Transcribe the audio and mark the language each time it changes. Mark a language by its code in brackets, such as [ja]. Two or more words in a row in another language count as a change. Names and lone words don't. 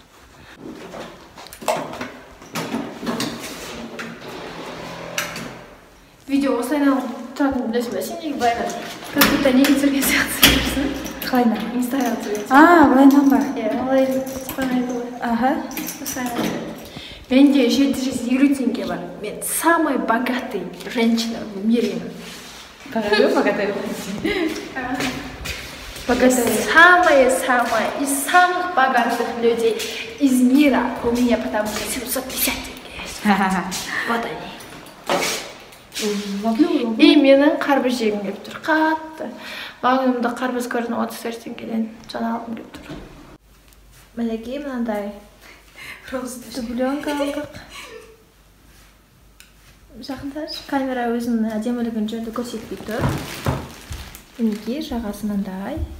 [kk] Видео осылайна тұратын білесің бе? Сен неге былайна? Как будто неге түсірген сияқты жүрсің? Қалайна? Инстаграм түсірген сияқты. Былайнан ба? Олай спонайды ғой. Аха. Менде 750 теңге бар. [ru] Мен самый богатый женщина в мире. Богатый? Самая из самых богатых людей из мира. У меня потому что 750 тенге есть. Вот они. [kk] И менің қарбыз жегім келіп тұр. Қатты. Магнумда қарбыз көрдің 35 теңгеден жаңа алғым келіп тұр. Мінекей мынандай дубленка алдық. Жақындашы. Камера өзінің әдемілігін жөнді көрсетпей тұр. Мінекей жағасы мынандай.